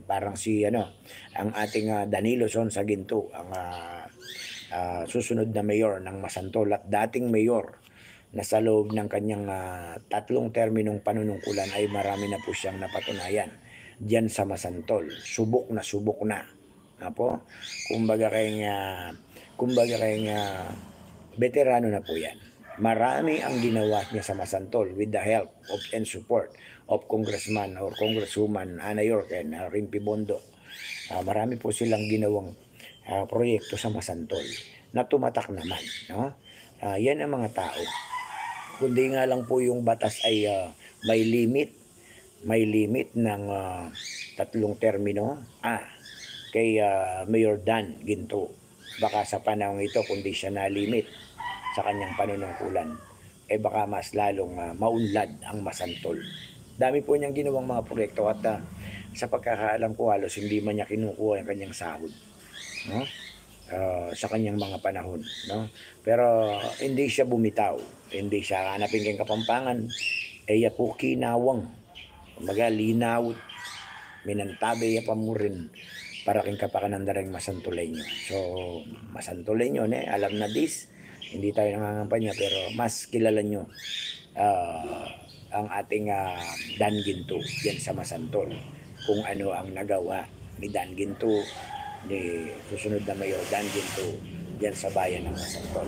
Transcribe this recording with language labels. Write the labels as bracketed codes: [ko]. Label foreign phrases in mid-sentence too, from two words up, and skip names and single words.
[tl] Parang ang ating Danilo Sonsa Ginto, ang susunod na mayor ng Masantol at dating mayor na sa loob ng kanyang 3 terminong panunungkulan ay marami na po siyang napatunayan diyan sa Masantol. Subok na. Apo, kumbaga kayong veterano na po yan. Marami ang ginawa niya sa Masantol [en] with the help of and support of Congressman or Congresswoman [tl] Ana York and Rimpi Bondo. Marami po silang ginawang proyekto sa Masantol na tumatak naman, no? Yan ang mga tao. Kundi nga lang po yung batas ay may limit ng 3 termino kay Mayor Dan Ginto. Baka sa panahon ito, kundi siya na-limit sa kanyang panunungkulan, baka mas lalong maunlad ang Masantol. Dami po niyang ginawang mga proyekto at sa pagkakaalam ko halos hindi man niya kinukuha ang kanyang sahod, no? Sa kanyang mga panahon, no? Pero hindi siya bumitaw, hindi siya hanapin kang Kapampangan, [pam] po kinawang, magalinaw, minantabe ya pamurin para king kapakanandareng Masantoleño. [tl] So, Masantoleño, alam na this, hindi tayo nangangampanya, pero mas kilala nyo ang ating Dan Ginto yan sa Masantol, kung ano ang nagawa ni Dan Ginto, ni susunod na mayor Dan Ginto yan sa bayan ng Masantol.